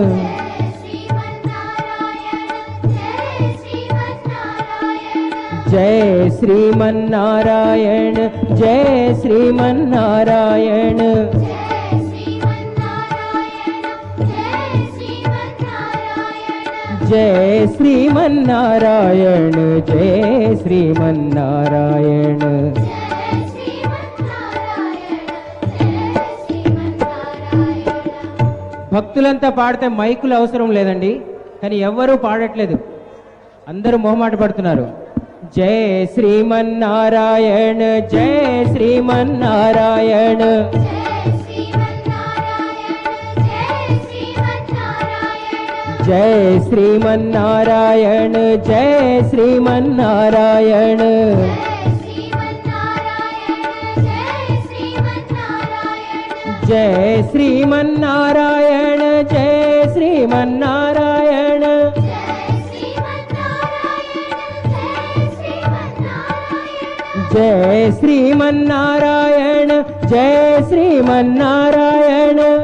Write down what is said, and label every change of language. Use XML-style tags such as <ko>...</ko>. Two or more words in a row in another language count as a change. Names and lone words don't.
<sa>जय श्रीमन्नारायण जय श्रीमन्नारायण जय श्रीमन्नारायण जय श्रीमन्नारायण</sa> <te>భక్తులంతా పాడితే మైకులు అవసరం లేదండి, కానీ ఎవ్వరూ పాడట్లేదు, అందరూ మొహమాట పడుతున్నారు.</te> <sa>జయ శ్రీమన్నారాయణ జయ శ్రీమన్నారాయణ जय श्रीमन्नारायण जय श्रीमन्नारायण जय श्रीमन्नारायण जय श्रीमन्नारायण जय श्रीमन्नारायण जय श्रीमन्नारायण</sa>